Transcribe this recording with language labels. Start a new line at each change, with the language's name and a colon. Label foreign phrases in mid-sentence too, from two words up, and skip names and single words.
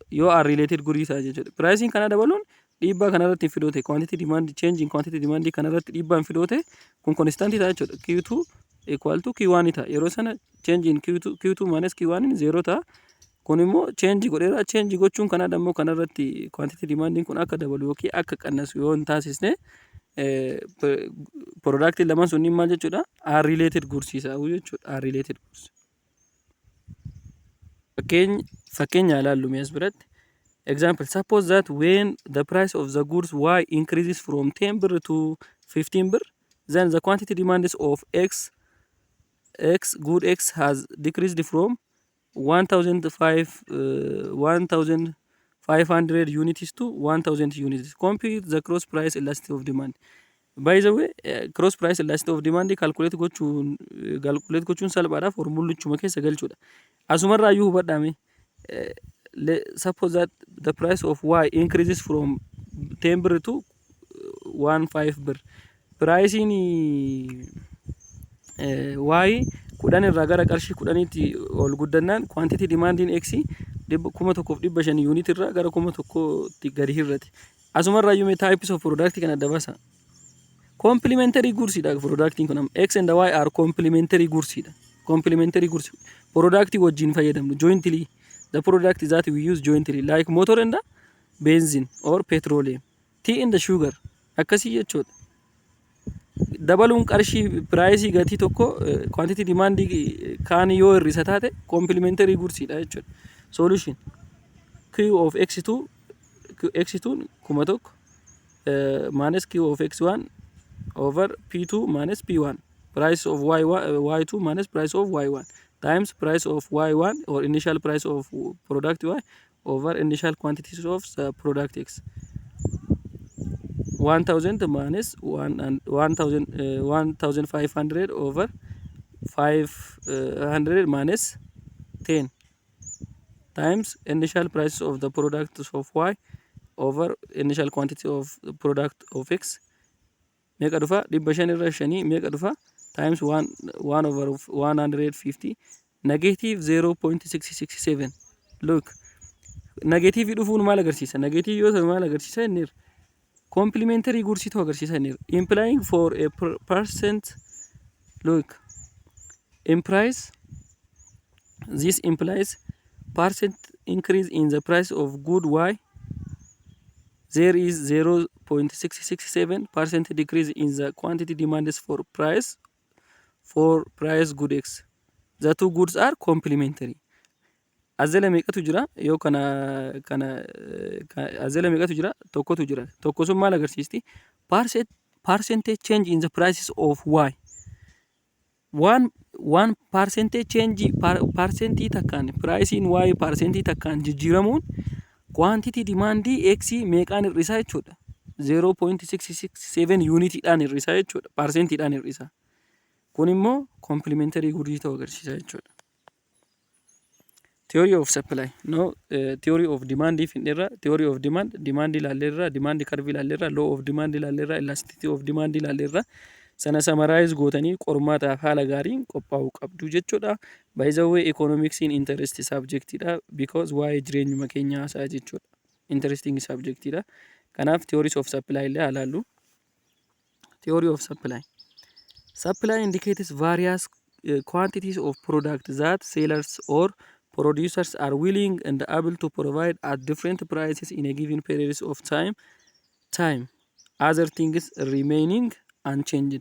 Oromo: Yoo
English: unrelated goods
Oromo: ta'a jechuudha. Pricing kana dabaluun dhiibbaa kana irratti fidoo ta'e
English: quantity demand change in quantity demand
Oromo: kana irratti dhiibbaa hin fidoo ta'e kun constant ta'a jechuudha.
English: Q2 equal to Q1
Oromo: ta'a. Yeroo sana
English: change in Q2 minus Q1 0 ta'a.
Oromo: Kun immoo change godheera. Change gochuun kana dammoo kana irratti
English: quantity demandiin
Oromo: kun akka dabalu yookiin akka qannasu yoo hin taasisne product lamaan sunniin maal jechuudha?
English: Unrelated goods
Oromo: ta'uu jechuudha.
English: Unrelated goods.
Oromo: Fakkeenya ilaallu as biratti.
English: Example, suppose that when the price of the goods Y increases from 10 birr to 15 birr, then the quantity demands of good X has decreased from 1,500 units to 1,000 units. Compute the cross price elasticity of demand. By the way, cross price elasticity of demand calculate
Oromo: gochuun salphaadha. Formullichuma keessa galchuudha. Asumarraa iyyuu hubadhaame.
English: Suppose that the price of Y increases from 10 birr to 15 birr.
Oromo: Pricing Y kudhan irraa gara qarshii kudhaniitti ol guddannaan
English: quantity demandiin
Oromo: X 1,500 unit irraa gara 1,000tti gadi hir'ate. Asumarraa iyyuu
English: types of product
Oromo: kana adda baasa.
English: Complementary goods
Oromo: dha productiin kun.
English: X and Y are complementary goods dha. Complementary goods. Product
Oromo: wajjin fayyadamnu
English: jointly. The product that we use jointly like motor and benzene or petroleum. Tea and sugar.
Oromo: Akkasii jechuudha. Dabaluun qarshii price gatii tokko
English: quantity demand
Oromo: kaan yoo hir'isa taate
English: complementary goods
Oromo: dha jechuudha.
English: Solution Q of X2 1,000 minus Q of X1 over P2 minus P1. Price of Y2 minus price of Y1 times price of Y1 or initial price of product Y over initial quantities of the product X. 1,000 minus 1,500 over 500 minus 10 times initial price of the product of Y over initial quantity of the product of X.
Oromo: Meeqa dhufa? 500 meeqa dhufa?
English: Times 1 over 150 negative 0.667. Look, negative
Oromo: dhufuun maal agarsiisa? Negative yoo ta'u maal agarsiisa inni?
English: Complementary goods
Oromo: ta'uu agarsiisa inni.
English: Implying for a percent. Look, this implies percent increase in the price of good Y. There is 0.667% decrease in the quantity demanded for price good X. The two goods are complementary.
Oromo: Azela meeqatu jira? Yoo kana azela meeqatu jira? Tokkotu jira. Tokko sun maal agarsiisti?
English: Percentage change in the prices of Y. One percentage change
Oromo: percentii takkaan pricing Y percentii takkaan jijjiiramuun
English: quantity demandii
Oromo: X meeqaan hir'isaa jechuudha. 0.667 yuunitiidhaan hir'isa jechuudha. Parsentiidhaan hir'isa. Kun immoo komplimentarii guddii ta'uu agarsiisa jechuudha.
English: Theory of supply. No, theory of demand finirra, theory of demand ilaalleerra, demand curve ilaalleerra, law of demand ilaalleerra, elasticity of demand ilaalleerra.
Oromo: Sana summarize gootanii qormaataaf haala gaariin qophaa'uu qabdu jechuudha.
English: By the way, economics in interest subjectidha because
Oromo: waa'ee jireenyuma keenyaa haasaa jechuudha.
English: Interesting subjectidha.
Oromo: Kanaaf
English: theories of supply
Oromo: illee ilaallu.
English: Theory of supply. Supply indicates various quantities of product that sellers or producers are willing and able to provide at different prices in a given period of time. Other things remaining unchanged.